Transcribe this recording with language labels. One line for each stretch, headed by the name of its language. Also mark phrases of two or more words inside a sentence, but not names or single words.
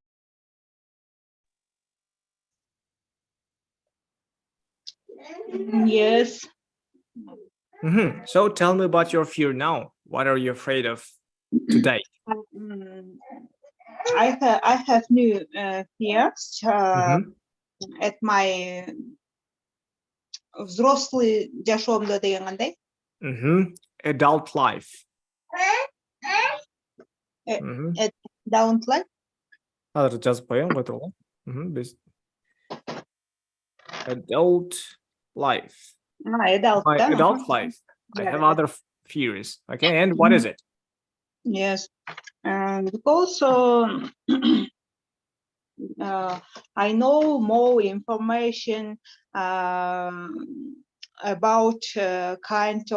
English: Yes. So tell me about your fear now. What are you afraid of today? I have new fears at my
Kyrgyz: взрослый жашоомдо деген кандай?
English: Adult life. Adult life?
Kyrgyz: Азыр жазып коеюн, кой тургула.
English: Adult life. Adult, My adult life. I have other fears. Okay, and what is it? Yes, because I know more information about kind